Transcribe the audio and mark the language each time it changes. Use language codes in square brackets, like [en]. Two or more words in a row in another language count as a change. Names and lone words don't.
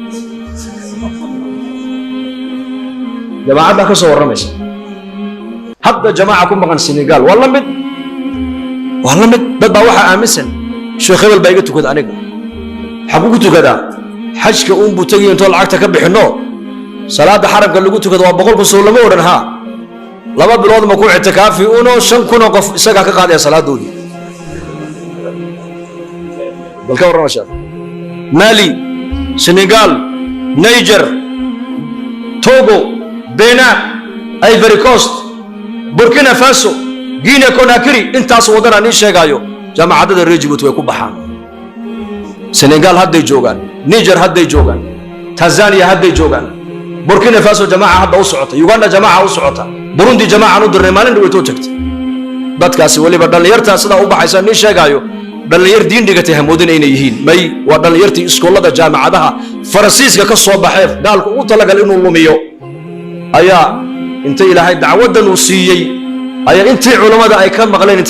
[so] jamaacada ka soo waramaysa hadda jamaaca ku maqan Senegal wala mid dad baa waxa aaminsan sheekh hebel baa iga tukada aniga xagu ku tukada xajka uun buu tagay inta lacagta ka bixino salaada xaramka lagu tukado waa 100 kun soo lama oran ha laba bilood ma ku i'tikaafi uno 5 kun qof isaga ka qaaday salaadoodii balka warama Mali Senegal Niger Togo Benin Ivory Coast Burkina Faso Guinea Conakry intaas wadana ni sheegayo jamaacada reer Djibouti way ku baxaan Senegal hadday joogan Niger hadday joogan Tanzania hadday joogan Burkina Faso jamaaca hadda u socota Uganda jamaaca u socota Burundi jamaaca u dirnay maalin way too tagtay dadkaasi waliba dhalinyarta sida u baxaysa ni sheegayo dhalinyar diin dhigatay hamoodin inay yihiin may waa dhalinyartii iskoolada jaamacadaha Faransiiska ka soo baxay daalku u talagal inuu lumiyo ayaa inta ilaahay dacwadan uu siiyay ayaa intii culimada ay ka maqleen intay